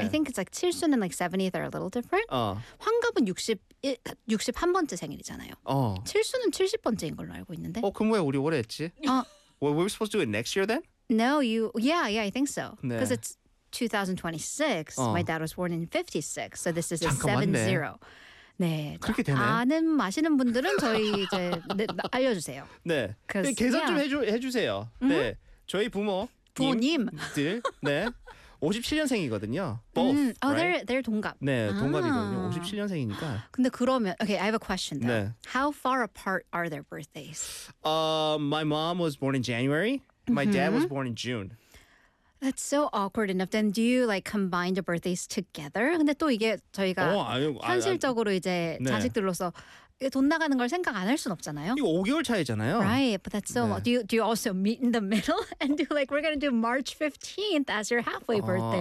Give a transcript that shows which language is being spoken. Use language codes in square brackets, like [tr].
[en] I think it's like 칠순 and like 70 are a little different. 어. [ko] 환갑은 61번째 생일이잖아요. 어. 칠순은 70번째인 걸로 알고 있는데. 어, 그럼 왜 우리 올해 했지? 아. [en] Well, we're supposed to do it next year then? No, you, yeah, I think so. Because 네. it's 2026. 어. My dad was born in 56. So this is 70. [ko] 네. 그렇게 되네. 아는, 마시는 분들은 저희 이제 네, 알려주세요. 네. 네 계산 yeah. 좀 해주세요. 네. Mm-hmm. 저희 부모님들. 네. 57년생이거든요. Both, [en] oh, right? they're 동갑. [ko] 네, 동갑이거든요. 아. 57년생이니까. 근데 그러면, [en] okay, I have a question though. 네. How far apart are their birthdays? My mom was born in January. My dad was born in June. That's so awkward enough. Then do you like combine the birthdays together? [ko] 근데 또 이게 저희가 현실적으로 이제 네. 자식들로서 돈 나가는 걸 생각 안 할 순 없잖아요. 이거 5개월 차이잖아요. [en] Right, but that's so. 네. Do you also meet in the middle and do like we're gonna do March 15th as your halfway birthday?